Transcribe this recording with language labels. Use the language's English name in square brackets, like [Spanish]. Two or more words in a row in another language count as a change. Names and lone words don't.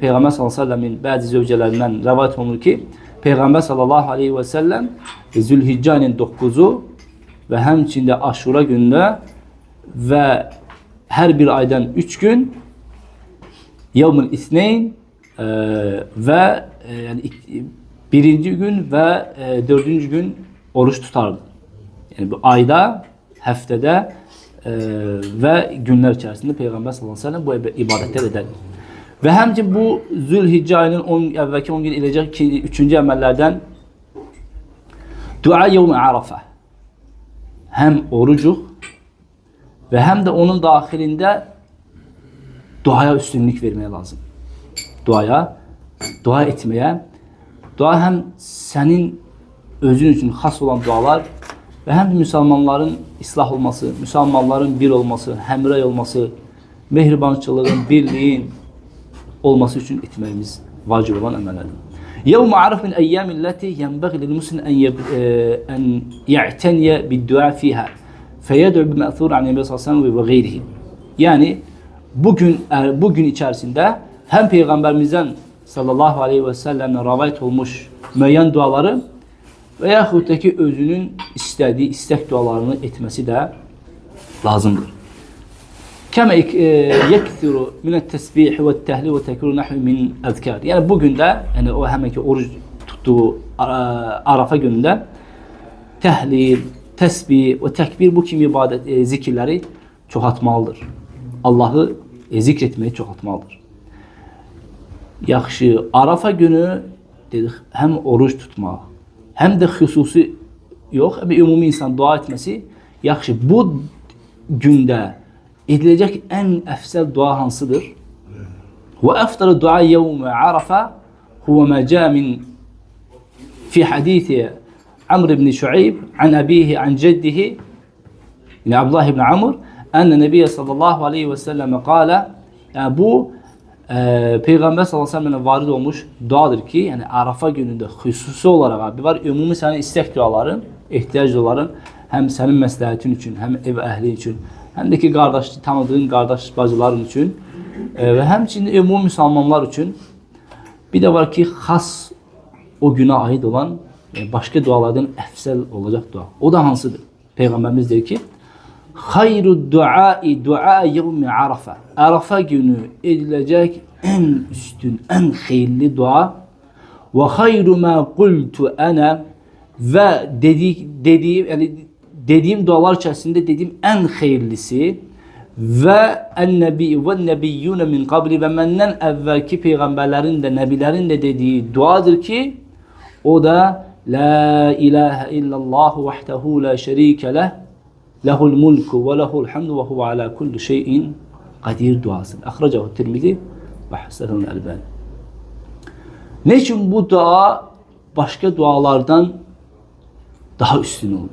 [Turkish] Peygamber sallallahu aleyhi ve sellem'in bazı zevcelerinden rivayet olunur ki Peygamber [Arabic] صلى الله عليه وسلم [Turkish] Zilhicce ayının 9'u ve həmçində Aşura günü ve her bir aydan 3 gün [Arabic] يوم الاثنين [Turkish] ve yani birinci gün ve dördüncü gün oruç tutardı. Yani bu ayda, həftədə ve günler içerisinde Peygamber [Arabic] صلى الله عليه وسلم [Turkish] bu ibadetler eder. [Azerbaijani] Ve həmçinin bu Zülhicce ayının əvvəlki 10 gün eləcək ki, 3-cü əməllərdən [Arabic] دعاء يوم عرفة. [Turkish] Hem orucuq ve hem de onun dahilinde duaya üstünlük vermeye lazım. Dua etmeye. Dua hem senin özün için has olan dualar ve hem de Müslümanların ıslah olması, Müslümanların bir olması, hemrey olması, mehribançılığın, birliğin olması için etmemiz vacip olan emellerdir. [Arabic] يوم عرف من أيام التي ينبغي للمسلم أن يعتني بالدعاء فيها فيدعو بمأثور عن النبي صلى الله عليه وسلم وغيره. [Turkish] Yani bugün içerisinde hem Peygamberimizden [Arabic] صلى الله عليه وسلم'le [Turkish] rivayet olmuş müəyyən duaları veyahut da ki özünün istediği istek dualarını etmesi de lazımdır. [Arabic] كما يكثر من التسبيح والتهليل والتكبير نحو من الأذكار. [Turkish] Yani bugün de yani o hemenki oruç tuttuğu Arafa gününde tehlil, tesbih ve tekbir bu kimi ibadet zikirleri çoxaltmalıdır. Allah'ı zikretmeyi çoxaltmalıdır. [Azerbaijani] Yaxşı, Arafa günü dedik hem oruç tutmaq, həm də xüsusi yox, həm də ümumi insan dua etməsi yaxşı. Bu gündə ediləcək ən əfsəl dua hansıdır? [Arabic] وأفضل الدعاء يوم عرفة هو ما جاء من في حديث عمرو بن شعيب عن أبيه عن جده [Azerbaijani] yani Abdullah ibn Amr [Arabic] أن النبي صلى الله عليه وسلم قال, [Azerbaijani] yani bu Peygamber [Arabic] صلى الله عليه وسلم'e [Azerbaijani] varid olmuş duadır ki, yani Arafa günündə xüsusi olaraq abi var, ümumi sənin istək duaların, ehtiyac duaların həm sənin məsləhətin üçün, həm ev əhli üçün, həm də ki qardaş, tanıdığın qardaş bacıların üçün və həmçinin ümumi müsəlmanlar üçün. Bir də var ki, xas o günə aid olan başqa dualardan əfsəl olacaq dua. O da hansıdır? Peyğəmbərimiz deyir ki, [Arabic] خير الدعاء دعاء يوم عرفة. [Azerbaijani] Arafa günü ediləcək ən üstün, ən xeyirli dua. [Arabic] وخير ما قلت أنا [Azerbaijani] və dediyim dualar içərisində dediyim ən xeyirlisi və [Arabic] النبي والنبيون من قبلي [Azerbaijani] və məndən əvvəlki peyğəmbərlərin də, nəbilərin də dediyi duadır ki, o da [Arabic] لا إله إلا الله وحده لا شريك له له الملك وله الحمد وهو على كل شيء قدير [Azerbaijani] duasıdır. [Arabic] أخرجه الترمذي وحسنه الألباني. [Azerbaijani] Ne için bu dua başka dualardan daha üstün olur?